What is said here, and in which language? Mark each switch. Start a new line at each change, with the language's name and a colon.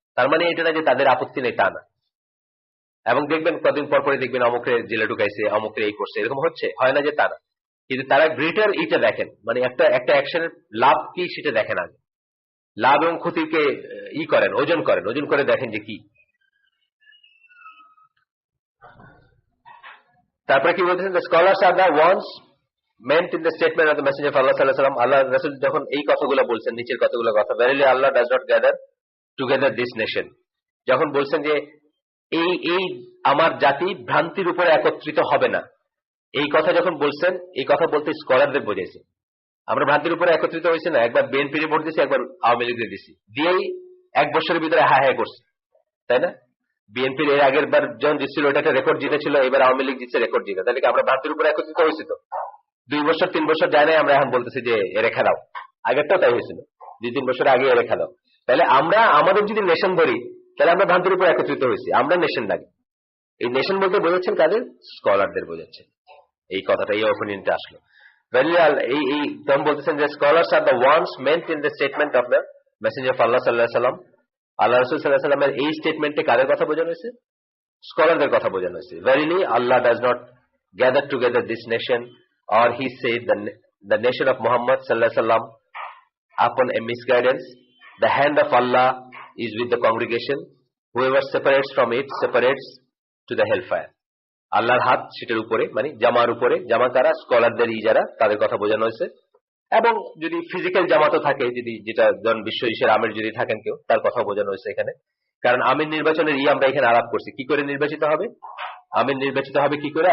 Bangla: তার মানে এটা না যে তাদের আপত্তি নেই, তা না। এবং দেখবেন কদিন পরপরই দেখবেন অমুকরে জেলে ঢুকাইছে, অমুকরে এই করছে, এরকম হচ্ছে, হয় না যে তারা, কিন্তু তারা গ্রেটার এইটা দেখেন, মানে একটা অ্যাকশনের লাভ কি সেটা দেখেন আগে, লাভ এবং ক্ষতিকে ওজন করে দেখেন যে কি। তারপরে কি বলতেছেন,
English: the scholars are the ones meant in the statement of the messenger of Allah sallallahu alaihi wasallam।
Bangla: আল্লাহ রাসূল যখন এই কথাগুলো বলছেন, নিচের কতগুলো কথা,
English: verily Allah does not gather together this nation,
Bangla: যখন বলছেন যে এই আমার জাতি ভ্রান্তির উপরে একত্রিত হবে না, এই কথা যখন বলছেন, এই কথা বলতে স্কলারদের বোঝাইছে। আমরা ভ্রান্তির উপরে একত্রিত হয়েছি না, একবার বিএনপির ভোট দিছি, একবার আওয়ামী লীগের দিছি, দিয়েই এক বছরের ভিতরে হ্যাঁ হ্যাঁ করছে, তাই না? বিএনপির এর আগের বার যখন জিতছিল ওটা একটা রেকর্ড জিতেছিল, এবার আওয়ামী লীগ জিতছে রেকর্ড জিতে, তাহলে কি আমরা ভ্রান্তির উপরে একত্রিত হয়েছি? তো 2 বছর 3 বছর যায় নাই, আমরা এখন বলতেছি যে এ রেখা দাও। আগেরটাও তাই হয়েছিল, 2-3 বছর আগে এ রেখা দাও। তাহলে আমরা আমাদের যদি নেশন ধরি, তাহলে আমরা ভ্রান্তির উপর একত্রিত হয়েছি, আমরা নেশন লাগে। এই নেশন বলতে বোঝাচ্ছেন কাদের? স্কলারদের বোঝাচ্ছেন। এই কথাটা, এই অপিনিয়নটা আসলো। এই তখন বলতেছেন যে
English: Scholars are the ones meant in the statement of the messenger of আল্লাহ সাল্লাল্লাহু আলাইহি ওয়াসাল্লাম।
Bangla: আল্লাহ রাসূল সাল্লাল্লাহু আলাইহি ওয়াসাল্লামের এই স্টেটমেন্টে কাদের কথা বোঝানো হয়েছে? স্কলারদের কথা বোঝানো হয়েছে।
English: Verily Allah does not gather together this nation, or he said the nation of Muhammad sallallahu alaihi wasallam upon a misguidance. The hand of Allah is with the congregation. Whoever separates from it separates to the hellfire.
Bangla: আল্লাহর হাত সেটার উপরে, মানে জামার উপরে। জামা কারা? স্কলারদের যারা, তাদের কথা বোঝানো হয়েছে। এবং যদি ফিজিক্যাল জামাতও থাকে, যদি যেটা ধরুন বিশ্ব ইসের আমির যদি থাকেন কেউ, তার কথা বোঝানো হয়েছে এখানে। কারণ আমির নির্বাচনের আমরা এখানে আলাপ করছি, কি করে নির্বাচিত হবে আমির? নির্বাচিত হবে কি করে?